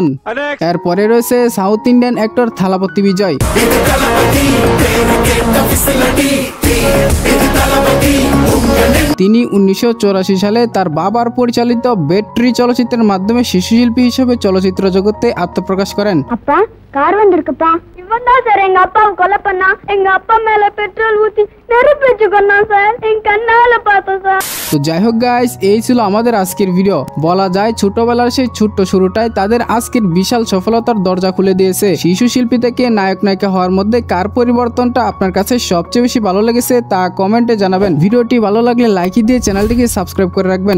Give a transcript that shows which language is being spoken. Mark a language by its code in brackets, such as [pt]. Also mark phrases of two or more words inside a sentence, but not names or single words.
[bn] এরপরে রয়েছে [en] South Indian actor [bn] থালাপতি বিজয়। তিনি 1984 সালে তার বাবার পরিচালিত ব্যাটারি চলচ্চিত্রের মাধ্যমে শিশু শিল্পী হিসেবে চলচ্চিত্র জগতে আত্মপ্রকাশ করেন। [ta] அப்பா கார் வந்திருக்குப்பா, இவன் தான் சார் எங்க அப்பாவை கொலை பண்ணா, எங்க அப்பா மேல பெட்ரோல் ஊத்தி நெருப்பிச்சு கொண்டான் சார், என் கண்ணால பார்த்தோம் சார்। [bn] তো যাই হোক গাইস, এই ছিল আমাদের আজকের ভিডিও। বলা যায় ছোটবেলার সেই ছোট্ট শুরুটাই তাদের আজকের বিশাল সফলতার দরজা খুলে দিয়েছে। শিশু শিল্পী থেকে নায়ক নায়িকা হওয়ার মধ্যে কার পরিবর্তনটা আপনার কাছে সবচেয়ে বেশি ভালো লেগেছে তা কমেন্টে জানাবেন। ভিডিওটি ভালো লাগলে লাইক দিয়ে চ্যানেলটিকে সাবস্ক্রাইব করে রাখবেন।